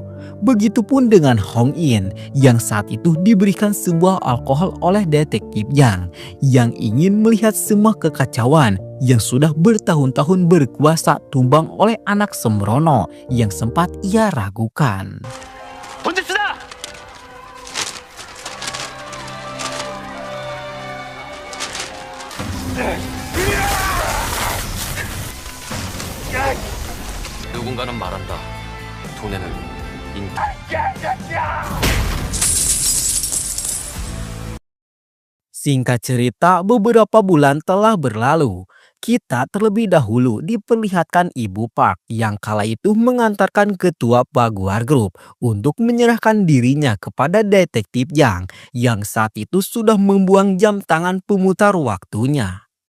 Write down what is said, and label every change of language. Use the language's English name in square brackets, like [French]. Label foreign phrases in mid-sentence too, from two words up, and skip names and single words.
[Indonesian] Begitupun dengan Hong In yang saat itu diberikan sebuah alkohol oleh detektif Yang yang ingin melihat semua kekacauan yang sudah bertahun-tahun berkuasa tumbang oleh anak sembrono yang sempat ia ragukan. [Korean] 누군가는 말한다. 돈에는 인터. [Indonesian] Singkat cerita, beberapa bulan telah berlalu. Kita terlebih dahulu diperlihatkan Ibu Park yang kala itu mengantarkan ketua Baguar Group untuk menyerahkan dirinya kepada detektif yang saat itu sudah membuang jam tangan pemutar waktunya.